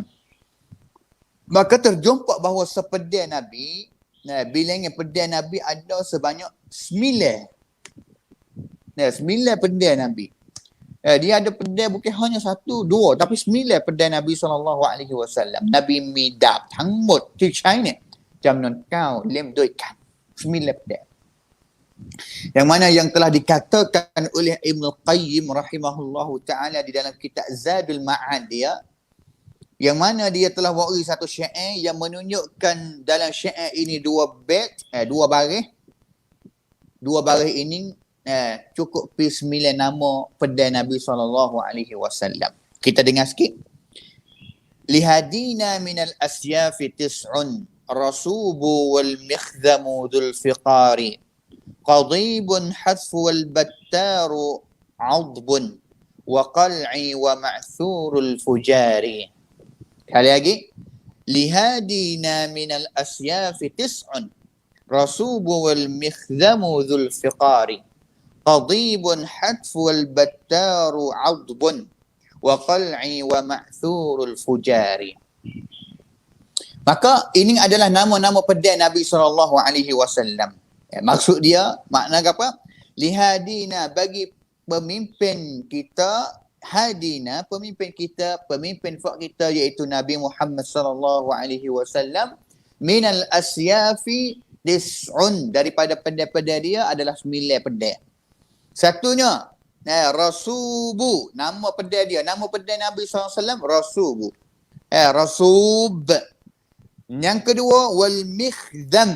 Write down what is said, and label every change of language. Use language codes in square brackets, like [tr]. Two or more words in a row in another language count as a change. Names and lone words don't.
[ms] Maka terjumpa bahawa sepedang Nabi, bilangan pedang Nabi ada sebanyak 9 pedang Nabi. Dia ada pedang bukan hanya 1, 2, tapi 9 pedang Nabi SAW. Nabi midap [th] ทั้งหมด ที่ใช้เนี่ยจำนวน9 เล่มด้วยกัน 9 pedang. [ms] Yang mana yang telah dikatakan oleh Ibn Qayyim [ar] رحمه الله تعالى [ms] di dalam kitab Zadul Ma'ad dia, yang mana dia telah waris satu syair yang menunjukkan dalam syair ini 2 bait, 2 baris. 2 baris ini cukup 9 nama pedang Nabi SAW. Kita dengar sikit. [ar] لهادينا من الأسياف تسع رسوب والمخذم ذو الفقار قضيب حتف والبتار عضب وقلعي ومأثور الفجار. [ms] Kali lagi. [ar] لهادينا من الأسياف تسع رسوب والمخذم ذو الفقار قضيب حتف والبتار عضب وقلعي ومأثور الفجار. [ms] Maka ini adalah nama-nama pedang Nabi SAW. Maksud dia, makna apa? Lihadina, bagi pemimpin kita, hadina, pemimpin kita, pemimpin fak kita iaitu Nabi Muhammad SAW, [ar] من الأسياف تسع, [ms] daripada pedang-pedang dia adalah 9 pedang. Satunya, Rasubu, nama pedang dia. Nama pedang Nabi SAW, Rasubu. Rasub. Yang kedua, [ar] والمخذم.